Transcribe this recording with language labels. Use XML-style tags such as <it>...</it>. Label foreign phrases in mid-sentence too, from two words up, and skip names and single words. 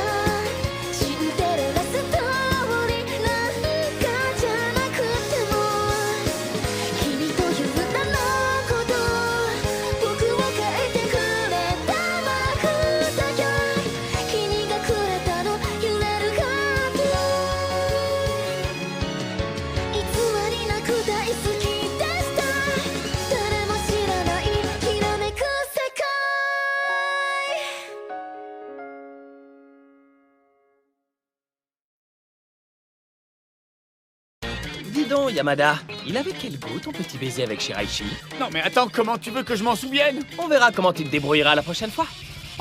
<ja>シンデレラストーリーなんかじゃなくても君という名のこと僕を変えてくれた魔法だよ君がくれたの揺れるハート偽りなく大好きでした誰も知らないひらめく世界</ja> <fr>Dis donc, Yamada, il avait quel goût ton petit baiser avec Shiraishi? Non mais attends, comment tu veux que je m'en souvienne? On verra comment tu te débrouilleras la prochaine fois.</fr>